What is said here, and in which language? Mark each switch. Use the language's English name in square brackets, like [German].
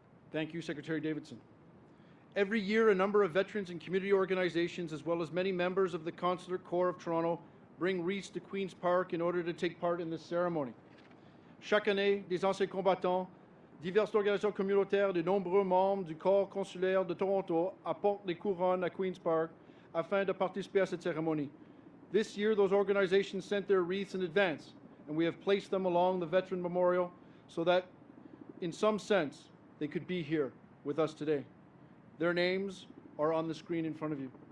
[English] Thank you, Secretary Davidson. Every year, a number of veterans and community organizations, as well as many members of the Consular Corps of Toronto, bring wreaths to Queen's Park in order to take part in this ceremony. [French] Chaque année, des anciens combattants, diverses organisations communautaires, de nombreux membres du Corps consulaire de Toronto apportent des couronnes à Queen's Park afin de participer à cette cérémonie. [English] This year, those organizations sent their wreaths in advance, and we have placed them along the Veteran Memorial so that, in some sense, they could be here with us today. Their names are on the screen in front of you.